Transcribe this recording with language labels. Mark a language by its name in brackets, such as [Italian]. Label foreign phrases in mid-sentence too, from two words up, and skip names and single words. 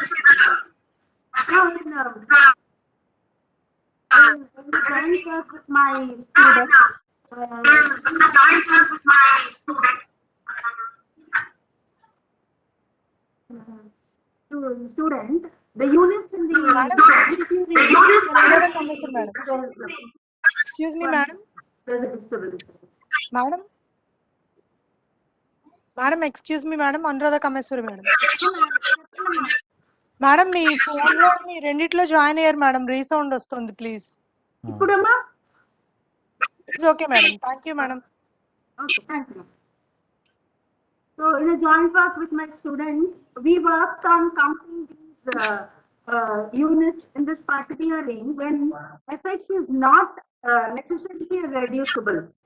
[English] Now in the joint work with my student, the units in the Excuse me, madam. Madam? Madam, excuse me, madam. Anuradha Kameswari, madam. Madam, [Telugu] మీ phone లో మీ రెండిట్లో జాయిన్ అయ్యారు మేడం. రీసౌండ్ వస్తుంది, ప్లీజ్. ఇప్పుడమ్మా? [English] It's okay, madam. Thank you, madam. Okay, thank you. So, in a joint work with my student, we worked on counting these units in this particular ring when fx is not necessarily reducible.